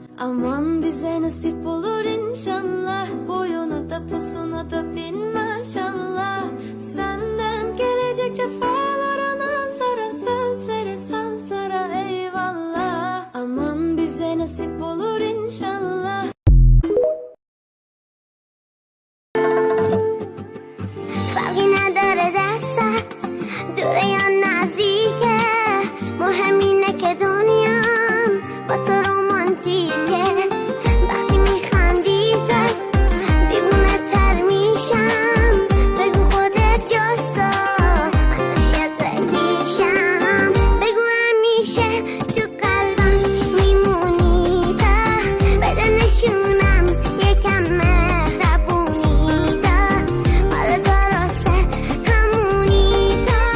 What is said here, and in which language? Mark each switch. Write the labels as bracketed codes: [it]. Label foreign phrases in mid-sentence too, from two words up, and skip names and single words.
[tr] Aman bize nasip olur inşallah. Boyuna da posuna da bin maşallah. Senden gelecek cefalara, nazara, sözlere, sanslara eyvallah. Aman bize nasip olur inşallah. [fa] فرقی نداره دستت دوره یا نزدیکه، مهم اینه که دنیام با تو رومانتیکه. وقتی میخندی تو دیوونه تر میشم، بگو خودت جستا من عاشق کیشم، بگو همیشه تو قلبم میمونی تا بده نشونم یکم مهربونی تا حالا درسته همونی تا.